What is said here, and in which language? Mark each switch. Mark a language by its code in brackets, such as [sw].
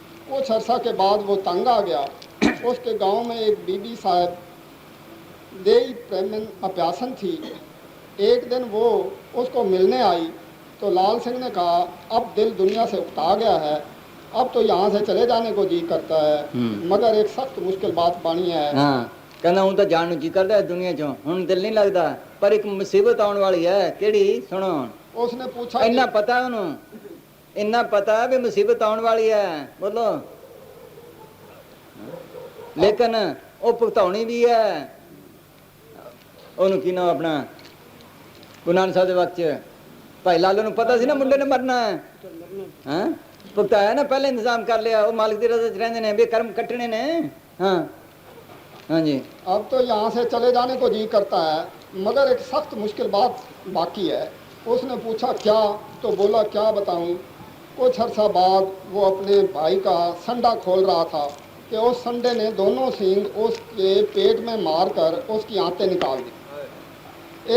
[hi] कुछ अर्सा के बाद वो तंग आ गया। उसके गांव में एक बीबी साहब देई प्रेमन अप्यासन थी। एक दिन वो उसको मिलने आई तो लाल सिंह ने कहा अब दिल दुनिया से उकता गया है, अब तो यहाँ से चले जाने को जी करता है, मगर एक सख्त मुश्किल बात बनी है। [pa] हाँ ਕਹਿੰਦਾ ਹੁਣ ਤਾਂ ਜਾਣ ਨੂੰ ਜੀ ਕਰਦਾ ਦੁਨੀਆ ਚੋਂ ਹੁਣ ਦਿਲ ਨਹੀਂ ਲੱਗਦਾ ਪਰ ਇੱਕ ਮੁਸੀਬਤ ਆਉਣ ਵਾਲੀ ਹੈ ਕਿਹੜੀ ਸੁਣੋ [hi] उसने पूछा [pa] ਇੰਨਾ [hi] कि [pa] ਪਤਾ ਉਹਨੂੰ ਇੰਨਾ ਪਤਾ ਵੀ ਮੁਸੀਬਤ ਆਉਣ ਵਾਲੀ ਹੈ ਬੋਲੋ ਲੇਕਿਨ ਉਹ ਭੁਗਤਾਉਣੀ ਵੀ ਹੈ ਉਹਨੂੰ ਕੀ ਨਾ ਆਪਣਾ ਗੁਰੂ ਨਾਨਕ ਸਾਹਿਬ ਦੇ ਵਕਤ 'ਚ ਭਾਈ ਲਾਲੋ ਨੂੰ ਪਤਾ ਸੀ ਨਾ ਮੁੰਡੇ ਨੇ ਮਰਨਾ ਹੈ ਹਾਂ ਭੁਗਤਾਇਆ ਨਾ ਪਹਿਲੇ ਇੰਤਜ਼ਾਮ ਕਰ ਲਿਆ ਉਹ ਮਾਲਕ ਦੀ ਰਜ਼ਾ 'ਚ ਰਹਿੰਦੇ ਨੇ ਵੀ ਕਰਮ ਕੱਟਣੇ ਨੇ ਹਾਂ हाँ जी [hi] अब तो यहाँ से चले जाने को जी करता है, मगर एक सख्त मुश्किल बात बाकी है। उसने पूछा क्या? तो बोला क्या बताऊँ? कुछ अर्सा बाद वो अपने भाई का संडा खोल रहा था कि उस संडे ने दोनों सींग उसके पेट में मारकर उसकी आंतें निकाल दी।